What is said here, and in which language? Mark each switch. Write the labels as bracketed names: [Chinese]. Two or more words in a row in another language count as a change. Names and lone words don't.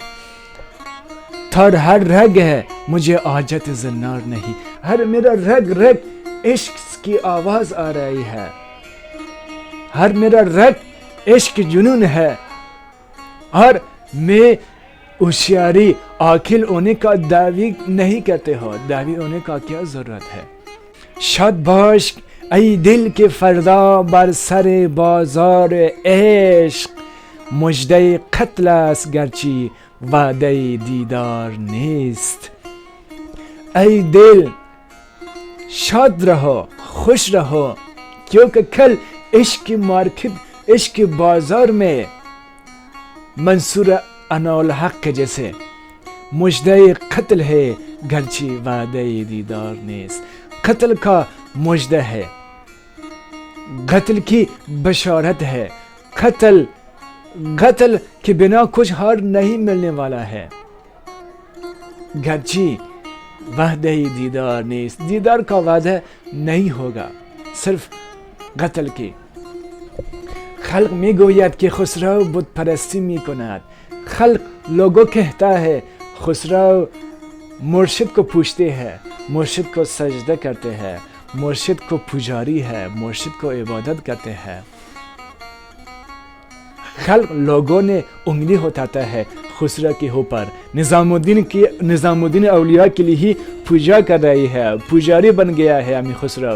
[Urdu] تھر ہر رگ ہے مجھے حاجت زنار نہیں، ہر میرا رگ عشق کی آواز آ رہی ہے، ہر میرا رگ عشق کی جنون ہے، اور میں ہوشیاری عاقل ہونے کا دعوی نہیں کرتے ہو، دعوی ہونے کا کیا ضرورت ہے۔ [Persian] شاد باش ای دل کے فردا بر سر بازار عشق، مژده قتل است گرچه وعده دیدار نیست۔ [Urdu] ای دل شاد رہو، خوش رہو، کیونکہ کل عشق کی مارکیٹ، عشق کے بازار میں منصور اناالحق کے جیسے مژده قتل ہے [Persian] گرچہ وعدہ دیدار نیست۔ [Urdu] قتل کا مژدہ ہے، قتل کی بشارت ہے، قتل کے بنا کچھ ہار نہیں ملنے والا ہے، [Persian] گرچہ وعدہ دیدار نیست، [Urdu] دیدار کا وعدہ نہیں ہوگا، صرف قتل کی۔ [Persian] خلق میگوید که خسرو بت پرستی میکند، [Urdu] خلق لوگوں کہتا ہے خسرو مرشد کو پوچھتے ہیں، مرشد کو سجدہ کرتے ہیں، مرشد کو پجاری ہے، مرشد کو عبادت کرتے ہیں۔ خلق لوگوں نے انگلی اٹھاتا ہے خسرو کے اوپر، نظام الدین اولیاء کے لیے ہی پوجا کر رہی ہے، پجاری بن گیا ہے امی خسرو۔